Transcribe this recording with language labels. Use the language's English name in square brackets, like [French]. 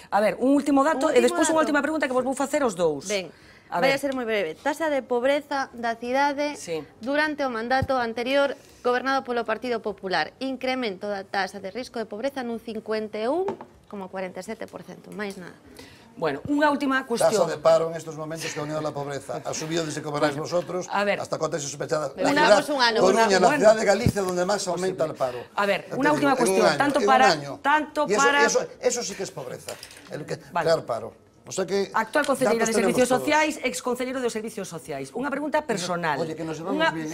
[Galician] A ver, un último dato e despois unha última pregunta que vos vou facer aos dous. Ben. Vai a ser moi breve. Tasa de pobreza da cidade durante o mandato anterior gobernado polo Partido Popular. Incremento da tasa de risco de pobreza nun 51,47%, máis nada. Bueno, unha última cuestión. [Spanish] Tasa de paro en estos momentos que ha unido la pobreza ha subido desde que gobernáis vosotros hasta cotas sospechadas. Coruña, la ciudad de Galicia donde más aumenta el paro. [Galician] A ver, unha última cuestión, tanto para... [Spanish] Eso sí que es pobreza, el crear paro. O sea que [Galician] actual concelleira de Servicios Sociais, ex concelleiro de Servicios Sociais. Unha pregunta personal. [Spanish] Oye, que nos llevamos bien.